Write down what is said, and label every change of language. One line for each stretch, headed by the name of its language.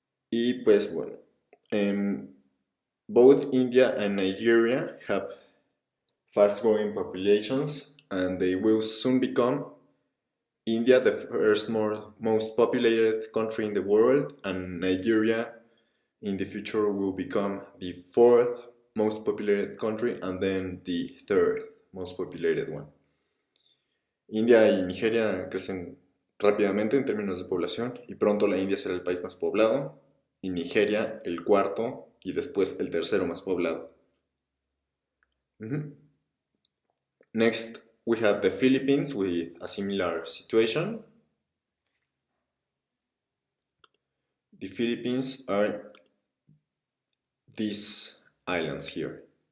Spanish: Y pues bueno,
English: both India and Nigeria have fast-growing populations, and they will soon become India, the first most populated country in the world, and Nigeria in the future will become the fourth most populated country and then the third most populated one.
Spanish: India y Nigeria crecen rápidamente en términos de población y pronto la India será el país más poblado y Nigeria el cuarto y después el tercero más poblado.
English: Next, we have the Philippines with a similar situation. The Philippines are these islands here.